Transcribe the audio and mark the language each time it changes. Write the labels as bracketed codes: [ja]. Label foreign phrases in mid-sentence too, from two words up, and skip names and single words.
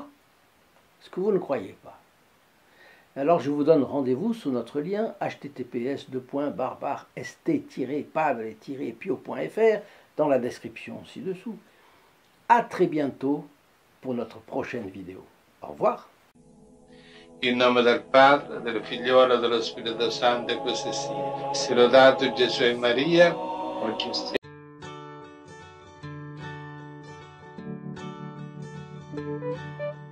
[fr] Est-ce que vous ne croyez pas? Alors je vous donne rendez-vous sur notre lien https://st-padre-pio.fr dans la description ci-dessous. À très bientôt pour notre prochaine vidéo. Au revoir. [it] In nome del Padre, del Figliolo e dello Spirito Santo, e così sia. Sia lodato Gesù e Maria, oggi e